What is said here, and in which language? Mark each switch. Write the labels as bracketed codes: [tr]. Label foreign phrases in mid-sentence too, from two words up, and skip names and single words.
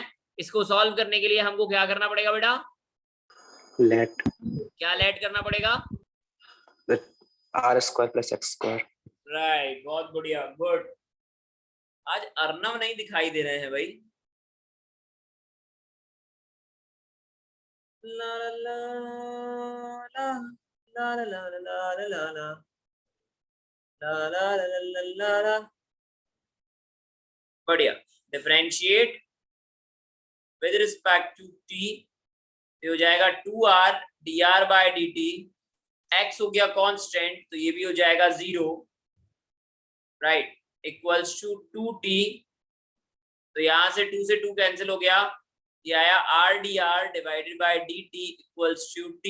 [hi] इसको सॉल्व करने के लिए हमको क्या करना पड़ेगा बेटा? लेट। क्या लेट करना पड़ेगा? r² + x²। राइट, बहुत बढ़िया, गुड। आज अर्नव नहीं दिखाई दे रहे हैं भाई। ला ला ला ला ला ला ला ला ला ला ला ला ला ला ला ला। बढ़िया। [en] differentiate with respect to t, [hi] तो हो जाएगा 2r dr/dt। x हो गया कांस्टेंट, तो ये भी हो जाएगा 0, राइट, [en] equals to 2t. [hi] तो यहां से 2 से 2 कैंसिल हो गया, ये आया r dr [en] divided by dt equals to t.